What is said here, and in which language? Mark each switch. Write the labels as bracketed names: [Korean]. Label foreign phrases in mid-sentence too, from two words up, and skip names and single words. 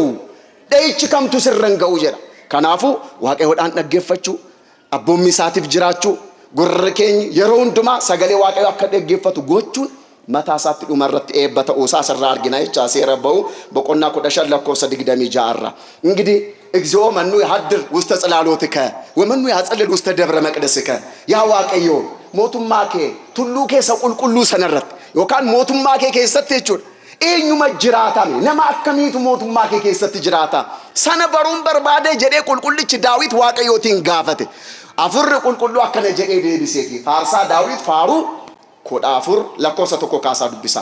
[Oromo] Dha'ichi kamtu sirra hin ga'u jedha. Kanaafuu Waaqayyoodhaan dhaggeeffachuu, abboommii isaatiif jiraachuu, gurra keenya yeroo hundumaa sagalee Waaqayyoo akka dhaggeeffatu gochuun mataa isaatti dhuma irratti eebba ta'uu isaa asirraa argina jecha. Seera ba'uu boqonnaa 15:26 irraa. እንግዲህ [Geez] እግዚኦ መኑ ያድር ውስተ ጽላሎትከ ወመኑ ያጸልል ውስተ ደብረ መቅደስከ [Oromo] ያ Waaqayyo mootummaa kee tulluu keessa qulqulluu sanarratti yookaan mootummaa kee keessatti jechuudha. Eenyuma jiraatame nama akkamiitu mootummaa kee keessatti jiraata? Sana baruun barbaade jedhee qulqullichi Daawit Waaqayyootiin gaafate. Afurri qulqulluu akkana jedhee deebiseefi faarsaa Daawit faaruu 14:1 kaasaa dubbisa.